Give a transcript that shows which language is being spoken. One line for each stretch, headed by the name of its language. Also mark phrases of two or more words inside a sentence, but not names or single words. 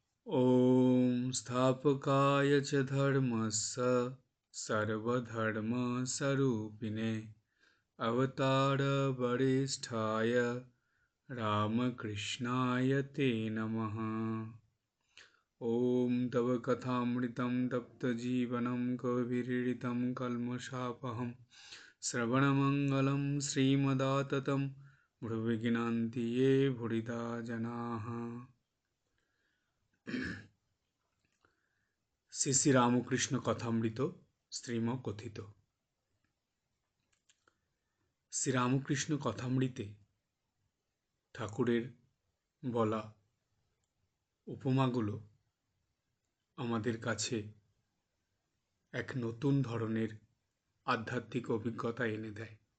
Sanskrit: ॐ स्थापकाय च धर्मस्य सर्वधर्मस्वरूपिणे अवतारवरिष्ठाय रामकृष्णाय ते नमः। ॐ तव कथामृतं तप्तजीवनं कविरीडितं कल्मषापहं श्रवणमङ्गलं श्रीमदाततं भुविज्ञान्ति ये भुरिदा जनाः।
Bangla: শ্রী শ্রী রামকৃষ্ণ কথামৃত শ্রীম কথিত। শ্রী রামকৃষ্ণ কথামৃতে ঠাকুরের বলা উপমাগুলো আমাদের কাছে এক নতুন ধরনের আধ্যাত্মিক অভিজ্ঞতা এনে দেয়।